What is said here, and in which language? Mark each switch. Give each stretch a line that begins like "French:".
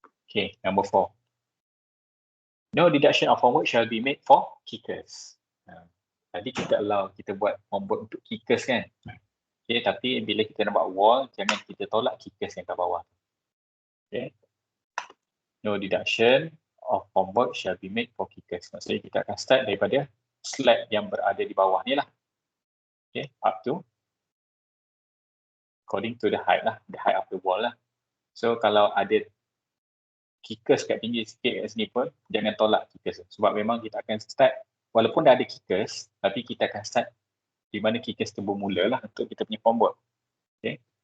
English: Okay, number 4. No deduction of formwork shall be made for kickers.
Malay: Tadi kita allow kita buat formwork untuk kickers kan. Okay, tapi bila kita nak buat wall, jangan kita tolak kickers yang kat bawah. Okay.
English: No deduction of formwork shall be made for kickers.
Malay: Maksudnya kita akan start daripada slab yang berada di bawah ni lah.
English: Okay, up to according to the height lah, the height of the wall lah.
Malay: So kalau ada kickers kat tinggi sikit kat sini pun, jangan tolak kickers. Sebab memang kita akan start, walaupun dah ada kickers, tapi kita akan start di mana kickers tu bermula lah untuk kita punya formwork. Okay.